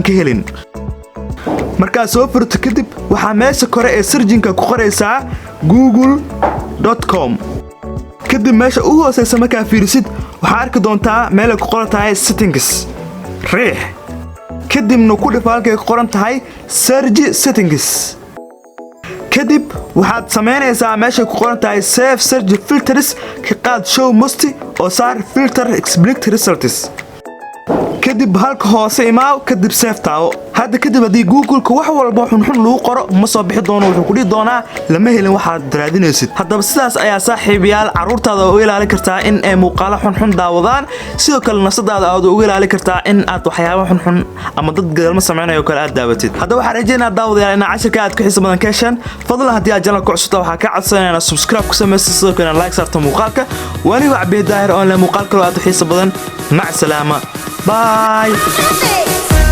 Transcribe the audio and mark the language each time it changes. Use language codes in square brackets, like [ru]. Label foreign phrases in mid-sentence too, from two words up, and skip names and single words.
[so] ka helin marka soo furto kadib waxa meesha kore ee searching-ka ku qoraysaa google.com kadib meesha ugu hooseysa markaa fiirisid waxaad arki doontaa meel ay ku qoran tahay settings riix kadibna ku dhif halkay ku qoran tahay [en] search settings [so] kadib waxaad sameynaysaa meesha ku qoran tahay [en] save search filters [so] ka qaad [en] show must [so] oo saar [en] filter explicit results [so] kadib halka hoose imaaw kadib save taawo hadda kadib hadii Google-ka wax walba xunxun lagu qoro ma soo bixi doono wuxuu ku dhigi doonaa lama helin waxaad raadinaysid haddaba sidaas ayaa saaxiibayaal caruurtaada u ilaalin kartaa in ay muuqaalo xunxun daawadaan sidoo kale nafsadaada aad u ilaalin kartaa in aad waxyaabo xunxun ama dad galma sameynayo kale aad daawatid haddaba waxaan rajaynayaa daawadayaal in cashirka aad ku xiiso badan ka heshaan fadlan haddii aad channelka cusubta waxaa ka codsanayaa inaad subscribe ku sameysid sidoo kale like saarto muuqaalka wani waa Cabdi Daahir oo leh muuqaal kale aad u xiiso badan [ar] مع السلامة [so] bye